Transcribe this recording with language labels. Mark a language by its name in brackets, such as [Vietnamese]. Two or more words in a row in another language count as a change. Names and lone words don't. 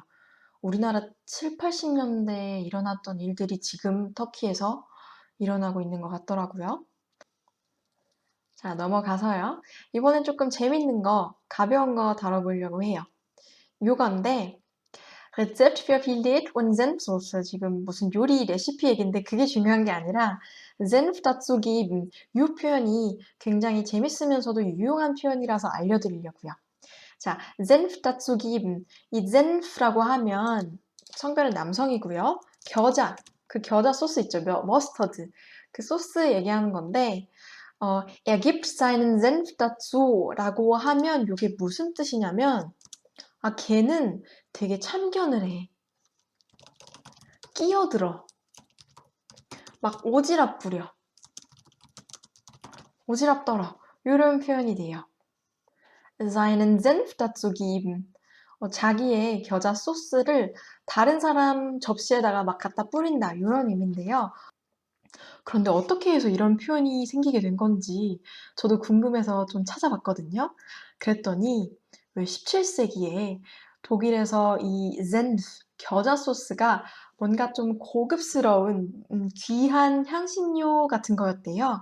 [Korean] 우리나라 7, 80년대에 일어났던 일들이 지금 터키에서 일어나고 있는 것 같더라고요. 자, 넘어가서요. 이번엔 조금 재밌는 거, 가벼운 거 다뤄보려고 해요. [German] 요건데 Rezept für Filet und Senfsoße. [Korean] 지금 무슨 요리 레시피 얘기인데 그게 중요한 게 아니라 [German] Senf dazu geben. [Korean] 이 표현이 굉장히 재밌으면서도 유용한 표현이라서 알려드리려고요. 자, [German] Senf dazu geben. [Korean] 이 Senf라고 하면 성별은 남성이고요. 겨자, 그 겨자 소스 있죠. 머스터드. 그 소스 얘기하는 건데 [German] er gibt seinen Senf dazu [Korean] 라고 하면 이게 무슨 뜻이냐면 걔는 되게 참견을 해. 끼어들어. 막 오지랖 부려. 오지랖 떨어. 이런 표현이 돼요. [German] seinen Senf dazu geben. [Korean] 자기의 겨자 소스를 다른 사람 접시에다가 막 갖다 뿌린다. 이런 의미인데요. 그런데 어떻게 해서 이런 표현이 생기게 된 건지 저도 궁금해서 좀 찾아봤거든요. 그랬더니 왜 17세기에 독일에서 이 Senf, 겨자 소스가 뭔가 좀 고급스러운 귀한 향신료 같은 거였대요.